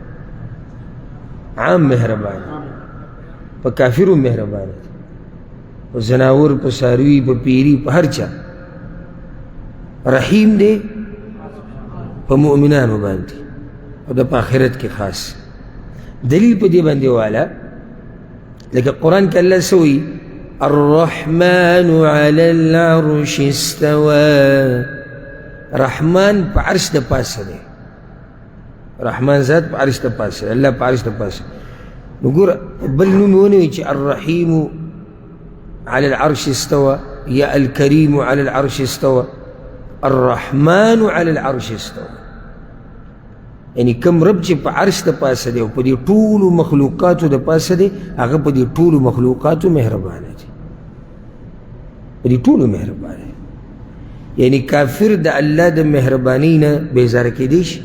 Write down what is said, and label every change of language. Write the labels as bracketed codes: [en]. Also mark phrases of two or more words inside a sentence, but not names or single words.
[ps] عام مهربان په کافرو مهربان په زناور په څاروي په پیري په هر چا رحیم دی په مؤمنانو باندې او د په آخرت کې خاص دلیل په دې باندې والا لکه قرآن کې الله سوی [ar] الرحمن على العرش استوى. [ps] رحمان په عرش د پاسه دی، رحمان ذات په عرش د پاسه، الله په عرش د پاسه. نو ګوره بل نوم ونوي چې [ar] الرحیم على العرش استوى [ps] یا [ar] الكريم على العرش استوى، الرحمن على العرش استوى. [ps] یعنی کم رب چې په عرش د پاسه دی او په دې ټولو مخلوقاتو د پاسه دی، هغه په دې ټولو مخلوقاتو مهربانه دی، په دې ټولو مهربانه دی. یعنی کافر د الله د مهربانۍ نه بیزاره کېدی شي؟